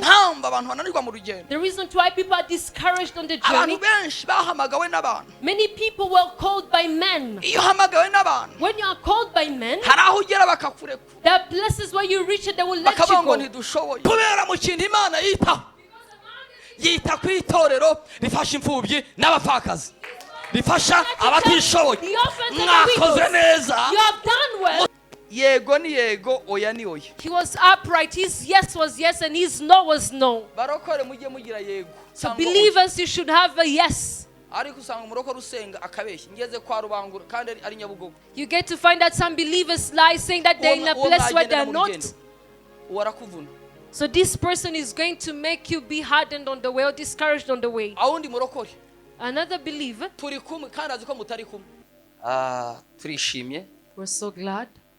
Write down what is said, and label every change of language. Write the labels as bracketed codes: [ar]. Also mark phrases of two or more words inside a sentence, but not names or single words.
[en] The reason why people are discouraged on the journey. Many people were called by men. When you are called by men, there are places where you reach and they will let you go. [rw] yita ku itorero rifasha imfubyi n'abapfakazi rifasha abatishoboye mwakoze neza yego ni yego oya ni oya. [en] He was upright, his yes was yes and his no was no. [rw] Barokore mujye mugira yego. [en] So believers, you should have a yes. [rw] Ariko usanga umurokore usenga akabeshya ngeze kwa rubangura kandi ari Nyabugogo. [en] You get to find that some believers lie saying that they're in a place where they're not. [rw] Warakuvuna. [en] So this person is going to make you be hardened on the way or discouraged on the way. Another believer. We're so glad.